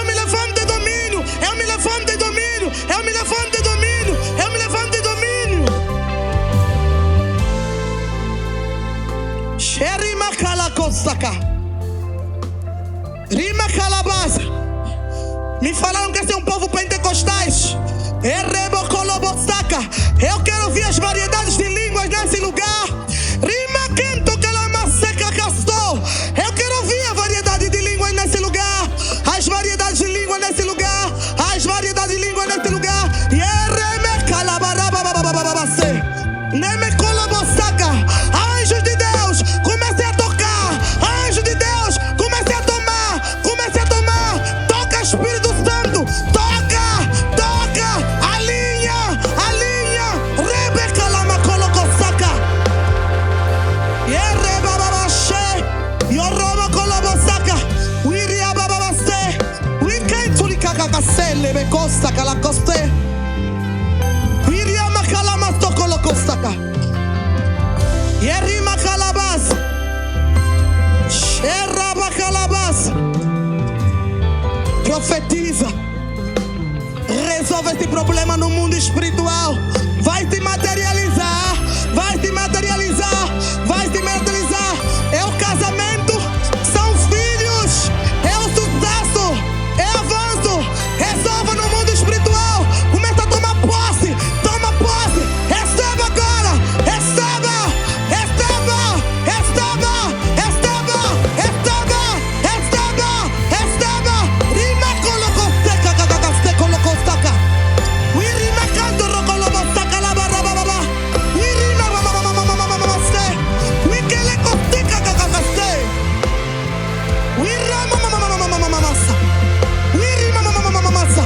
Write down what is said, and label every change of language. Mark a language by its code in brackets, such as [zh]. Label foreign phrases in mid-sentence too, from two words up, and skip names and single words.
[pt] Rima calabasa. Me falaram que esse é um povo pentecostais. Eu quero ouvir as variedades de línguas nesse lugar. Rima quento calamaseca castou. Eu quero ouvir a variedade de línguas nesse lugar. As variedades de língua nesse lugar. As variedades de língua nesse lugar. Neme colobossaca. Anjos de Deus, comecem a tocar. Anjos de Deus, comecem a tomar. Comecem a tomar. Toca, Espírito Santo. Toca, toca. Alinha, alinha. Rebeca lama colocossaca. Yereba babache. Yoroma colobossaca. Wiria bababase. Wikenturi kakakase. Lebecosta calacoste. Wiria macalamasto colocossaca. Yerima calabas. Sheraba calabas. Profetiza. Resolve esse problema no mundo espiritual. Vai se materializar. Vai se materializar. Vai se materializar. É o casamento. São filhos. É o sucesso. É avanço. Resolva no mundo espiritual. Começa a tomar posse. Toma posse. Receba agora. Receba. Receba. Receba. Receba. Receba. Receba. Receba. Rima colocosteca. Cagacaste colocostaca. Wirima canto rocolobostaca la barra baba. Wirima mamamamamamamamaste. Wikele costeca cagacaste. Wirama mamamamamamamamasa. Wirima mamamamamamasa.